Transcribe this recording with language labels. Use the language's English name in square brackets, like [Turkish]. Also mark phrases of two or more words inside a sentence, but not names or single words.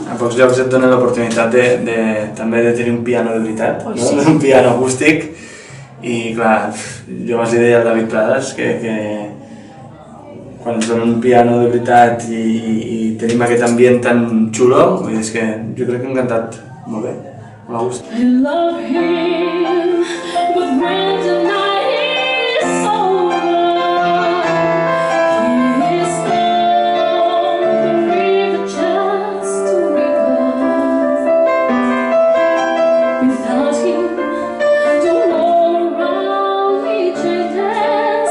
[Catalan] A pocs llocs et donen l'oportunitat també de tenir un piano de veritat, Oh, no? sí. Un piano acústic, i clar, jo els deia al David Prades que quan ens donen un piano de veritat i tenim aquest ambient tan xulo, vull dir, és que jo crec que hem cantat molt bé, molt a gust. [English] I love him, but when the night is over, he is down the river just to recover. Without him, the world around me changes.